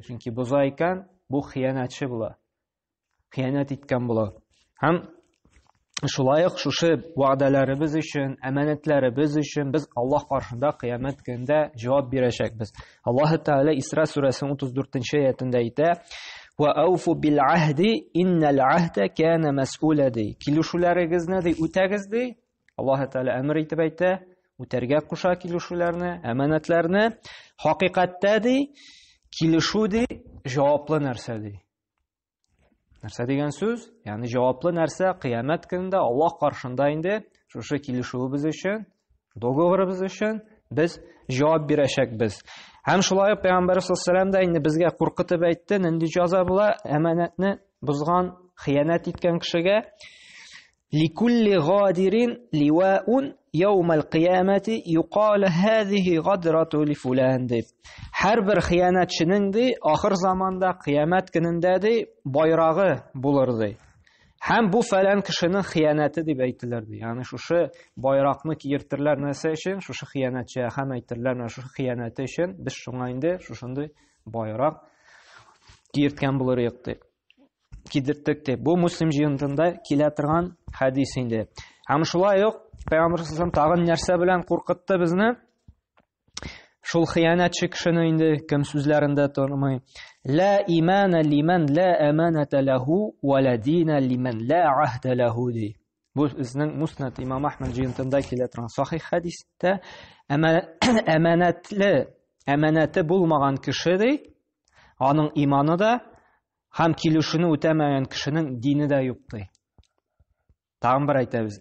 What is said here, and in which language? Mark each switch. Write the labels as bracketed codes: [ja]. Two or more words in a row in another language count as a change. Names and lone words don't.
[tt] Чөнки боза икән, бу хыянатчы була. Хыянат иткән була. Һәм шулай ук шушы вәгъдәләребез өчен, әманәтләребез өчен без Аллаһ каршында кыямәт көндә җавап бирәчәкбез. Аллаһ Тааля Исра сүрәсенең 34-нче аятында әйтә: [ar] "وأوفوا بالعهد إن العهد كان مسؤولا". [tt] Килешүләрегезне дә үтәгез ди. Аллаһ Тааля әмер итеп әйтә, үтәргә куша килешүләрне, әманәтләрне. Хакыйкатьтә ди, килешү ди җаваплы нәрсә ди. Нәрсә дигән сүз? Ягъни җаваплы нәрсә кыямәт көндә Аллаһ каршында инде шушы килешүебез өчен, договорыбыз өчен без җавап бирәчәкбез. Һәм шулай ук Пәйгамбәр [ar] صلى الله عليه [tt] инде безгә куркытып әйтте, нинди җәза була әманәтне бозган, хыянат иткән кешегә: [ar] "لكل غادر لواء يوم القيامة يقال هذه غدرة لفلان". [tt] Һәрбер хыянатчының ди ахыр заманда кыямәт көнендә ди байрагы булыр ди. Һәм бу фәлән кешенең хыянаты дип әйтелер ди. Ягъни шушы байракны киертерләр нәрсә өчен? Шушы хыянатчы һәм әйтерләр менә шушы хыянаты өчен без шуңа инде шушындый байрак киерткән булырык ди. Кидерттек ди. Бу Муслим җыентында килә торган хадис инде. Һәм шулай ук Пәйгамбәр саллаллаһу тагын нәрсә белән куркытты безне? Шул хыянатчы кешене инде кем сүзләрендә тормый: [ar] "لا إيمان لمن لا أمانة له ولا دين لمن لا عهد له". [tt] Бу безнең Муснад Имам Ахмад җыентында килә торган сахих хадистә әманәте булмаган кеше ди, аның иманы да һәм килешүне үтәмәгән кешенең дине дә юк ди. Тагын бер әйтәбез.